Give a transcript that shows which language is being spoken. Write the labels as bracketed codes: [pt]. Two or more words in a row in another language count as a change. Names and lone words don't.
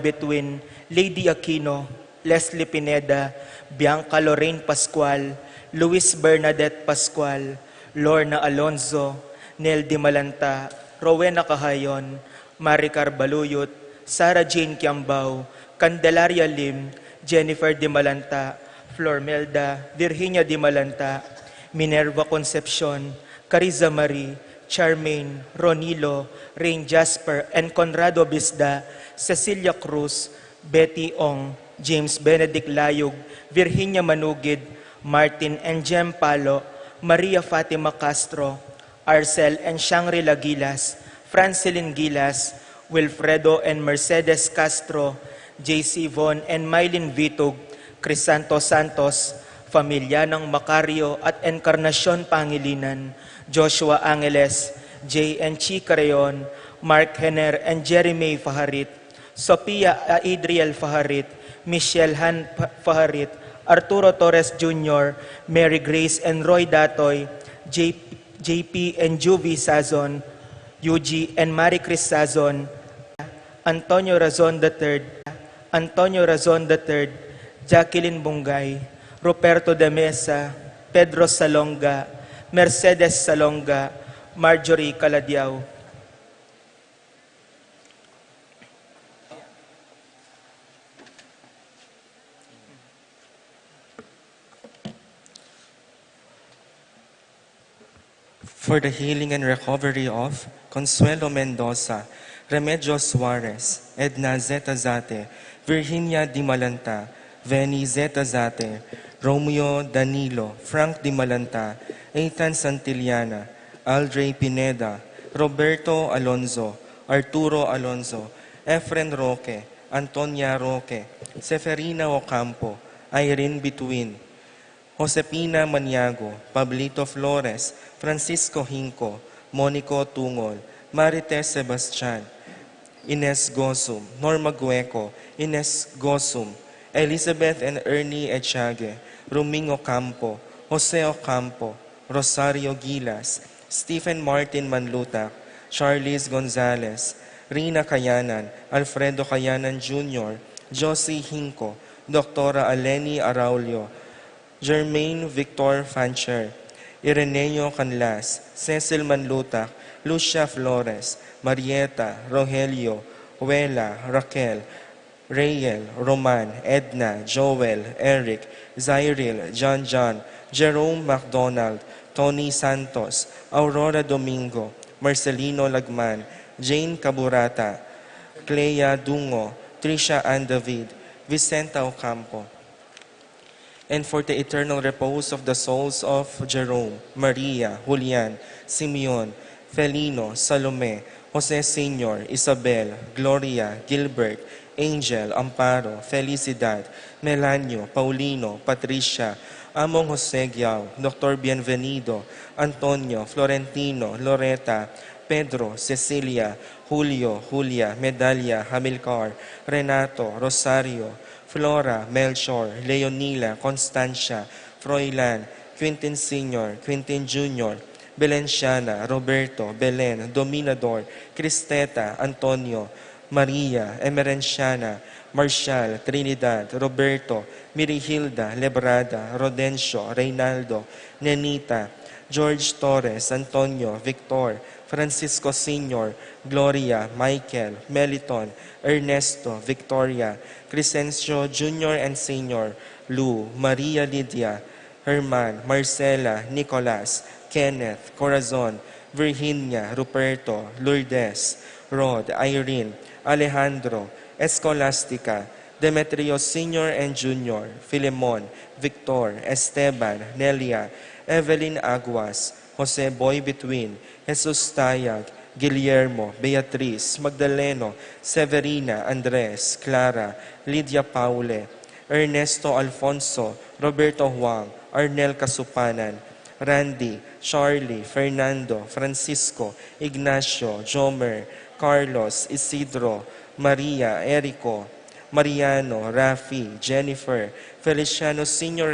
[en] Betwin, Lady Aquino, Leslie Pineda, Bianca Lorraine Pascual, Luis Bernadette Pascual, Lorna Alonzo, Nel Di Malanta, Rowena Cahayon, Maricar Baluyot, Sarah Jane Kiambao, Candelaria Lim, Jennifer Di Malanta, Flormelda, Virginia Di Malanta, Minerva Concepcion, Cariza Marie, Charmaine, Ronilo, Rain Jasper, and Conrado Bisda, Cecilia Cruz, Betty Ong, James Benedict Layog, Virginia Manugid, Martin and Jem Palo, Maria Fatima Castro, Arcel and Shangri-La Gilas, Francilin Gilas, Wilfredo and Mercedes Castro, JC Von and Mylene Vitug, Crisanto Santos, [tl] Pamilya ng Macario at Encarnacion Pangilinan, [en] Joshua Angeles, J. and Chi Careon, Mark Henner and Jeremy Faharit, Sophia Adriel Faharit, Michelle Han Faharit, Arturo Torres Jr., Mary Grace and Roy Datoy, JP and Juvie Sazon, Yuji and Marie Chris Sazon, Antonio Razon III, Jacqueline Bungay, Roberto de Mesa, Pedro Salonga, Mercedes Salonga, Marjorie Caladiao. For the healing and recovery of Consuelo Mendoza, Remedios Suarez, Edna Zeta Zate, Virginia Di Malanta, Veni Zeta Zate, Romeo Danilo, Frank Di Malanta, Ethan Santillana, Aldrey Pineda, Roberto Alonzo, Arturo Alonzo, Efren Roque, Antonia Roque, Seferina Ocampo, Irene Bituin, Josepina Maniago, Pablito Flores, Francisco Hinco, Monico Tungol, Marites Sebastian, Ines Gosum, Norma Gueco, Ines Gosum, Elizabeth and Ernie Echage, Ruming Ocampo, Jose Ocampo, Rosario Gilas, Stephen Martin Manlutak, Charlize Gonzalez, Rina Kayanan, Alfredo Kayanan Jr., Josie Hinco, Dr. Aleni Araulio, Jermaine Victor Fancher, Ireneo Canlas, Cecil Manlutak, Lucia Flores, Marieta, Rogelio, Huela, Raquel, Rayel, Roman, Edna, Joel, Eric, Zyril, John, Jerome McDonald, Tony Santos, Aurora Domingo, Marcelino Lagman, Jane Caburata, Clea Dungo, Trisha Ann David, Vicenta Ocampo. And for the eternal repose of the souls of Jerome, Maria, Julian, Simeon, Felino, Salome, Jose Sr., Isabel, Gloria, Gilbert, Angel, Amparo, Felicidad, Melanio, Paulino, Patricia, Among Jose Giao, Dr. Bienvenido, Antonio, Florentino, Loreta, Pedro, Cecilia, Julio, Julia, Medalia, Hamilcar, Renato, Rosario, Flora, Melchor, Leonila, Constancia, Froilan, Quintin Sr., Quintin Jr., Belenciana, Roberto, Belen, Dominador, Cristeta, Antonio, Maria, Emerenciana, Marshall, Trinidad, Roberto, Mirihilda, Lebrada, Rodencio, Reynaldo, Nenita, George Torres, Antonio, Victor, Francisco Sr., Gloria, Michael, Meliton, Ernesto, Victoria, Crescencio Jr. and Sr., Lou, Maria Lydia, Herman, Marcela, Nicolas, Kenneth, Corazon, Virginia, Ruperto, Lourdes, Rod, Irene, Alejandro, Escolastica, Demetrios Sr. and Jr., Filemon, Victor, Esteban, Nelia, Evelyn Aguas, Jose Boy Between, Jesus Tayag, Guillermo, Beatriz, Magdaleno, Severina, Andres, Clara, Lydia Paule, Ernesto Alfonso, Roberto Huang, Arnel Kasupanan, Randy, Charlie, Fernando, Francisco, Ignacio, Jomer, Carlos, Isidro, Maria, Erico, Mariano, Rafi, Jennifer, Feliciano Sr.